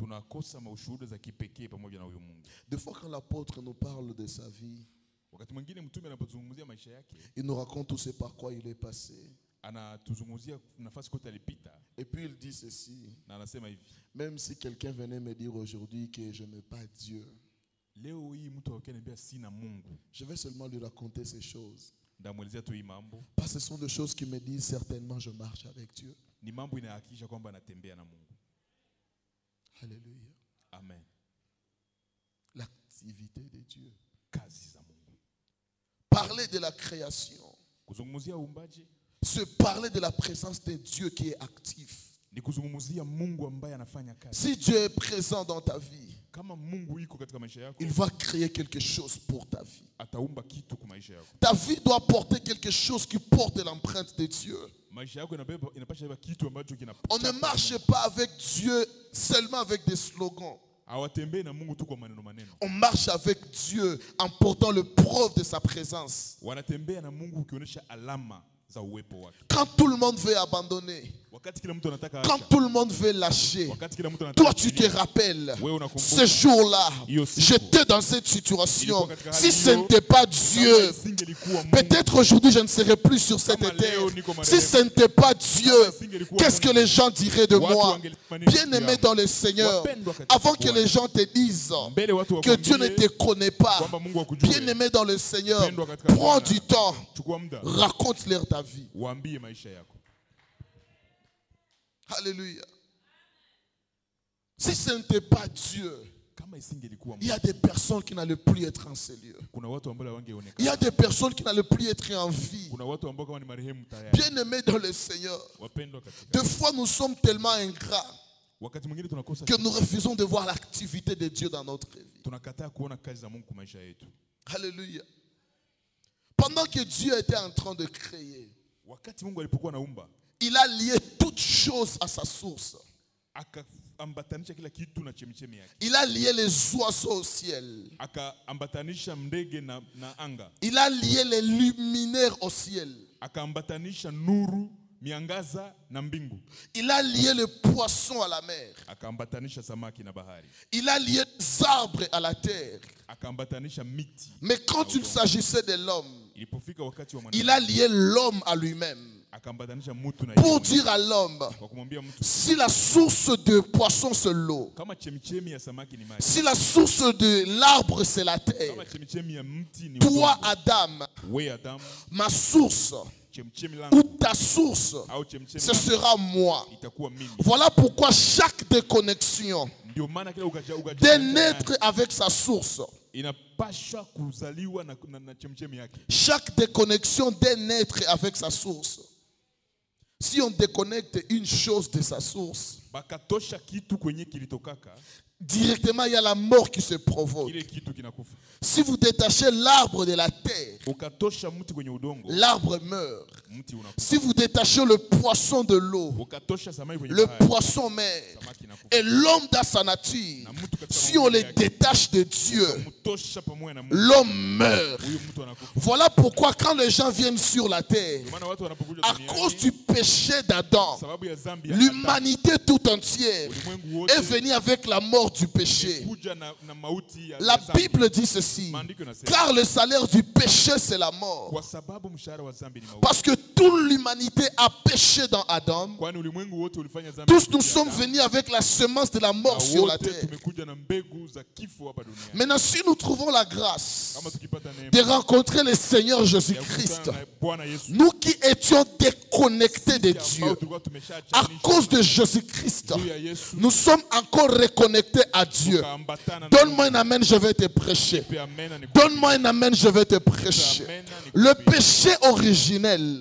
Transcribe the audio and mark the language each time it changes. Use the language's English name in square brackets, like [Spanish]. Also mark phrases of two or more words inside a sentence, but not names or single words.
[French] Des fois, quand l'apôtre nous parle de sa vie, il nous raconte tout ce par quoi il est passé. Et puis il dit ceci: même si quelqu'un venait me dire aujourd'hui que je n'aime pas Dieu, je vais seulement lui raconter ces choses. [Swahili] Ndamwelezea tu hii mambo. [French] Parce que ce sont des choses qui me disent certainement je marche avec Dieu. [Swahili] Ni mambo inahakikisha kwamba natembea na Mungu. [French] Alléluia. Amen. L'activité de Dieu. [Swahili] Kazi za Mungu. [French] Parler de la création. [Swahili] Kuzungumzia uumbaji. [French] Se parler de la présence de Dieu qui est actif. [Swahili] Ni kuzungumzia Mungu ambaye anafanya kazi. [French] Si Dieu est présent dans ta vie, [Swahili] kama Mungu yuko katika maisha yako, [French] il va créer quelque chose pour ta vie. [Swahili] Ataumba kitu kwa maisha yako. [French] Ta vie doit porter quelque chose qui porte l'empreinte de Dieu. [Swahili] Maisha yako inapaswa iwe kitu ambacho kina. [French] On ne marche pas avec Dieu seulement avec des slogans. [Swahili] Hawatembei na Mungu tu kwa maneno maneno. [French] On marche avec Dieu en portant le preuve de sa présence. [Swahili] Wanatembea na Mungu ukionyesha alama za uwepo wake. [French] Quand tout le monde veut abandonner, [Swahili] wakati kila mtu anataka [French] quand [Swahili] acha, [French] tout le monde veut lâcher, [Swahili] wakati kila mtu anataka [French] toi tu te rappelles, [Swahili] wewe unakumbuka [French] ce jour-là, [Swahili] hiyo siku, [French] j'étais dans cette situation. [Swahili] katika [French] Si [Swahili] hali [French] ce [Swahili] hiyo, [French] n'était pas [Swahili] kama [French] Dieu, [Swahili] isingelikuwa Mungu, [French] peut-être aujourd'hui je ne serais plus sur cette [Swahili] kama [French] terre. [Swahili] leo niko [French] Si ce [Swahili] marehemu, [French] n'était pas Dieu, [Swahili] kama isingelikuwa [French] qu'est-ce que [Swahili] Mungu, [French] les gens diraient de [Swahili] watu [French] moi? [Swahili] wangelisema nini [French] Bien aimé [Swahili] yangu? [French] dans le Seigneur, [Swahili] Wapendwa katika [French] avant que [Swahili] Bwana, [French] les gens te disent [Swahili] mbele watu [French] que Dieu ne [Swahili] wakwambie [French] te connaît pas, [Swahili] kwamba Mungu hakujui, [French] bien aimé dans le Seigneur, [Swahili] Wapendwa katika [French] prends [Swahili] Bwana, [French] du temps, [Swahili] chukua muda, [French] raconte-leur ta vie. [Swahili] waambie maisha yako. [French] Alléluia. Si ce n'était pas Dieu, [Swahili] Kama isingelikuwa [French] il y [Swahili] Mungu, [French] a des personnes qui n'allaient plus être en ces lieux. [Swahili] kuna watu ambao [French] Il y [Swahili] wangeonekana, [French] a des personnes qui n'allaient plus être en vie. [Swahili] kuna watu ambao kama ni marehemu tayari. [French] Bien aimé dans le Seigneur, [Swahili] Wapendwa katika, [French] des fois nous sommes tellement ingrats [Swahili] wakati mwingine tunakosa, [French] que nous refusons de voir l'activité de Dieu dans notre vie. [Swahili] tunakataa kuona kazi za Mungu kwa maisha yetu. [French] Alléluia. Pendant que Dieu était en train de créer, [Swahili] Wakati Mungu alipokuwa naumba, [French] il a lié toutes choses à sa source. [Swahili] akaambatanisha kila kitu na chemichemi yake. [French] Il a lié les oiseaux au ciel. [Swahili] Akaambatanisha ndege na anga. [French] Il a lié les luminaires au ciel. [Swahili] Akaambatanisha nuru, miangaza na mbingu. [French] Il a lié les poissons à la mer. [Swahili] Akaambatanisha samaki na bahari. [French] Il a lié les arbres à la terre. [Swahili] Akaambatanisha miti. [French] Mais quand il s'agissait de l'homme, [Swahili] Ilipofika wakati wa [French] il a lié l'homme à lui-même. [Swahili] akaambatanisha mtu na [French] Pour [Swahili] yeye. [French] dire à l'homme, [Swahili] Kwa kumwambia mtu, [French] si la source de poisson c'est l'eau, [Swahili] kama chemichemi ya samaki ni maji, [French] si la source de l'arbre c'est la terre, [Swahili] kama chemichemi ya mti ni [French] toi [Swahili] udongo, [French] Adam, [Swahili] wewe Adamu, [French] ma source [Swahili] chemichemi [French] ou [Swahili] langu [French] ta source, [Swahili] au chemichemi [French] ce sera moi. [Swahili] itakuwa mimi. [French] Voilà pourquoi chaque déconnexion [Swahili] Ndio maana kila [French] d'un être avec sa source, [Swahili] inapaswa kuzaliwa na chemichemi yake. [French] chaque déconnexion d'un être avec sa source, si on déconnecte une chose de sa source, [Swahili] Bakatosha kitu kwenye kilitokaka, [French] directement il y a la mort qui se provoque. [Swahili] kile kitu kinakufa. [French] Si vous détachez l'arbre de la terre, [Swahili] Ukatosha mti kwenye udongo, [French] l'arbre meurt. [Swahili] mti unakufa. [French] Si vous détachez le poisson de l'eau, [Swahili] Ukatosha samaki kwenye [French] le [Swahili] bahari, [French] poisson meurt. [Swahili] samaki inakufa. [French] Et l'homme dans sa nature, [Swahili] Na mtu katika [French] si on [Swahili] maumbile [French] les [Swahili] yake, [French] détache de Dieu, [Swahili] mtosha pamoja na Mungu, [French] l'homme meurt. [Swahili] huyo mtu anakufa. [French] Voilà pourquoi quand les gens viennent sur la terre, [Swahili] Ndio maana watu wanapokuja [French] à [Swahili] duniani, [French] cause du péché d'Adam, [Swahili] sababu ya dhambi ya Adamu, [French] l'humanité tout entière [Swahili] ulimwengu wote [French] est venue avec la mort du péché. [Swahili] kuja na mauti ya [French] La [Swahili] dhambi. [French] Bible dit ceci, [Swahili] Maandiko yanasema, [French] car le salaire du péché c'est la mort. [Swahili] kwa sababu mshahara wa dhambi ni mauti. [French] Parce que toute l'humanité a péché dans Adam. [Swahili] Kwani ulimwengu wote ulifanya dhambi. [French] Tous nous [Swahili] kupitia [French] sommes [Swahili] Adamu. [French] venus avec la semence de la mort [Swahili] Na [French] sur la [Swahili] wote [French] terre. [Swahili] tumekuja na mbegu za kifo hapa duniani. [French] Maintenant, si nous trouvons la grâce [Swahili] Kama tukipata [French] de [Swahili] neema [French] rencontrer le Seigneur [Swahili] ya [French] Jésus-Christ, [Swahili] kukutana na Bwana Yesu, [French] nous qui étions déconnectés de [Swahili] sisi [French] Dieu, [Swahili] ambao tulikuwa [French] à [Swahili] tumeshaachanisha [French] cause de Jésus-Christ, [Swahili] juu ya Yesu, [French] nous sommes encore reconnectés à Dieu. [Swahili] tukaambatana na [French] Donne-moi un amen, je vais te prêcher. [Swahili] Mungu. Amen, ni [French] Donne-moi un amen, je vais te prêcher. Le péché originel